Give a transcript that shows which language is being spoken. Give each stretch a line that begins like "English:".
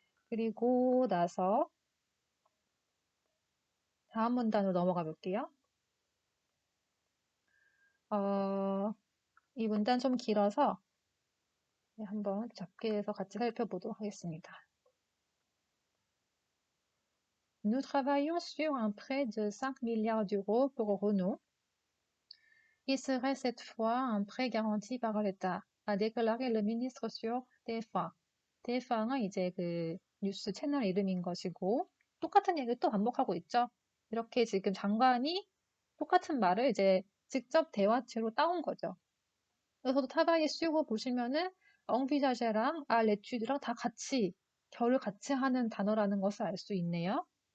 Korean: 그리고 나서 다음 문단으로 넘어가 볼게요. 이 문단 좀 길어서 한번 잡기해서 같이 살펴보도록 하겠습니다.
French: Nous travaillons sur un prêt de 5 milliards d'euros pour Renault, qui serait cette fois un prêt garanti par l'État, a déclaré le ministre sur TF1.
Korean: TF1은 이제 그 뉴스 채널 이름인 것이고, 똑같은 얘기를 또 반복하고 있죠. 이렇게 지금 장관이 똑같은 말을 이제 직접 대화체로 따온 거죠. 여기서도 타바이 씌우고 보시면은 엉비자제랑 레튜드랑 다 같이 결을 같이 하는 단어라는 것을 알 수 있네요.